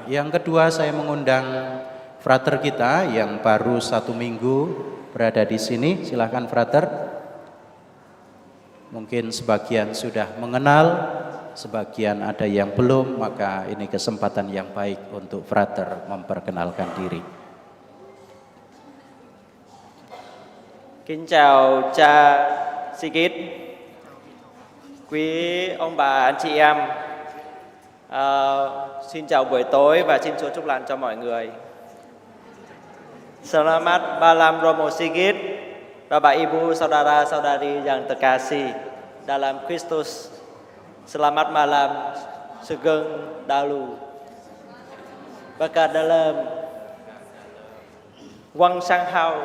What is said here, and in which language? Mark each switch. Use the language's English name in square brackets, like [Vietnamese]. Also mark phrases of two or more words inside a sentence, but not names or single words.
[Indonesian] Yang kedua, saya mengundang frater kita yang baru 1 minggu berada di sini. Silakan frater. Mungkin sebagian sudah mengenal, sebagian ada yang belum, maka ini kesempatan yang baik untuk frater memperkenalkan diri. [Vietnamese] Kính chào cha Sigit, quý ông bà, anh chị em. Xin chào buổi tối và xin Chúa chúc lành cho mọi người. [Indonesian] Selamat malam Romo Sigit, Bapak Ibu, saudara-saudari yang terkasih dalam Kristus. Selamat malam [Javanese] Sugeng Dalu. [Indonesian] Berkat dalam Wang Sanghau.